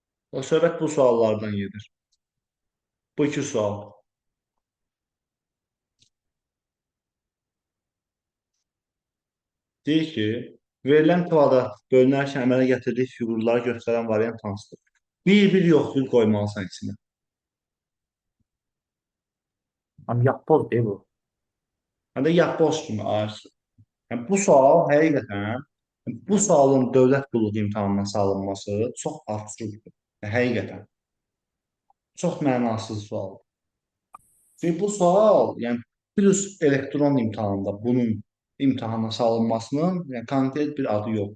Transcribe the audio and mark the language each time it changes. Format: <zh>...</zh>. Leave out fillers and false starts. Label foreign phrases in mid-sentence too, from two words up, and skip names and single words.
<az>O söhbət bu suallardan gedir. Bu iki sual. Deyir ki, verilən kvadrat bölünərkən əmələ gətirdiyi fiqurları göstərən variant hansıdır? Bir yoxsul qoymalısan içine.</az> <tr>Ama yapboz değil bu.</tr> <az>Həm də yapboz kimi ayırsın. Yəni, bu sual həqiqətən, bu sualın dövlət qulluğu imtahanına salınması çox absurddur. Həqiqətən. Çox mənasız sual. Çünki bu sual, yəni plus elektron imtahanında bunun imtahana salınmasının yəni, konkret bir adı yox.</az>